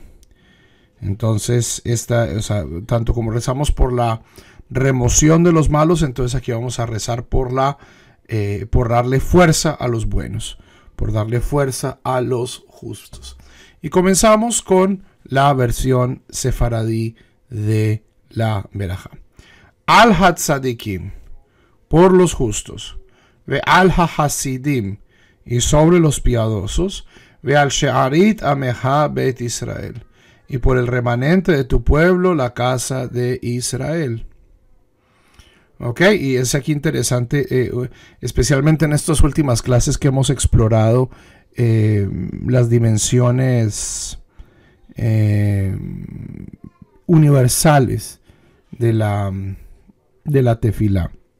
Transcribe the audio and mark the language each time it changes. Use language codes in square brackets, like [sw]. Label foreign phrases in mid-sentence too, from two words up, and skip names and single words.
[es] Entonces, tanto como rezamos por la remoción de los malos, entonces aquí vamos a rezar por darle fuerza a los buenos, por darle fuerza a los justos. Y comenzamos con la versión sefaradí de la verajá. [he] על הצדיקים, [es] por los justos, [he] ועל החסידים, [es] y sobre los piadosos, [he] ועל שארית עמך בית ישראל, [es] y por el remanente de tu pueblo, la casa de Israel. Ok, y es aquí interesante, especialmente en estas últimas clases que hemos explorado las dimensiones universales de la tefilá.